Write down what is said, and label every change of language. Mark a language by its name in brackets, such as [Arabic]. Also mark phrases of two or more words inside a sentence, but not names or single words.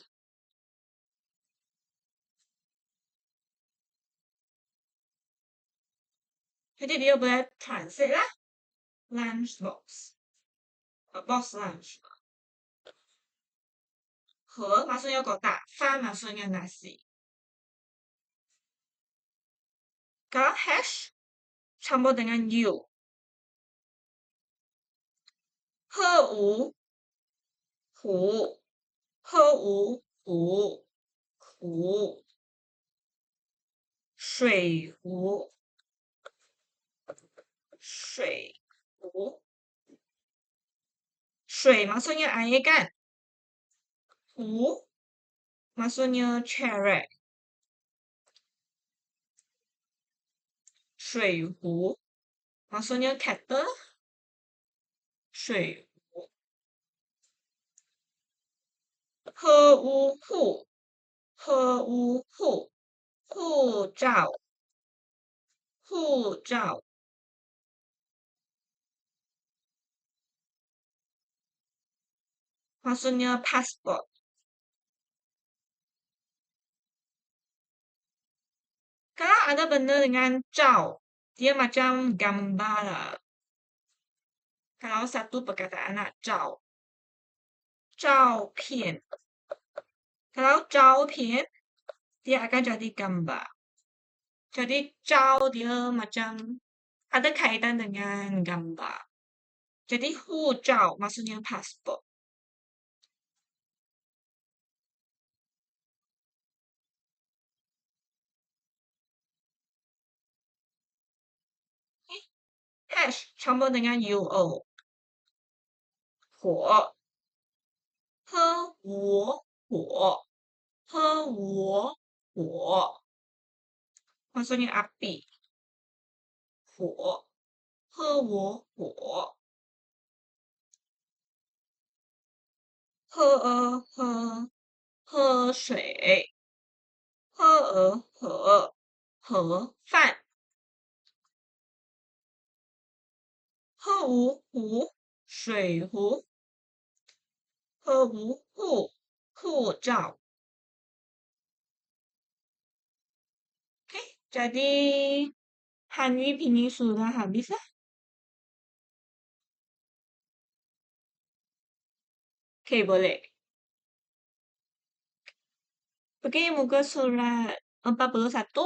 [Malay] Jadi dia boleh translate lah. [English] Lunch box. Box lunch. [Malay] 盒 maksudnya kotak. Fan maksudnya nasi. Kalau hash campur dengan you. [Chinese] 喝无壶，喝无壶，壶，水壶，水壶，水 [Malay] maksudnya air kan? 壶 maksudnya ceret. 水壶 maksudnya kettle. [Chinese] 水壶。喝污户，喝污户，护照，护照。 [Malay] maksudnya passport. Kalau ada benda dengan zhao, dia macam gambar lah. Kalau satu perkataan nak zhao. [Chinese] 照片. Kalau 照片, [Malay] dia akan jadi gambar. Jadi 照 dia macam ada kaitan dengan gambar. Jadi 护照 maksudnya pasport. Hash campur dengan UO. [Chinese] 火，喝我火，喝我火 maksudnya api. 火，喝我火。喝水，盒饭。喝无壶，水壶。喝无户，护照。 [Malay] Oke, jadi Hanwi Pinyin sudah habis lah. Oke, boleh. Oke, muka surat 41.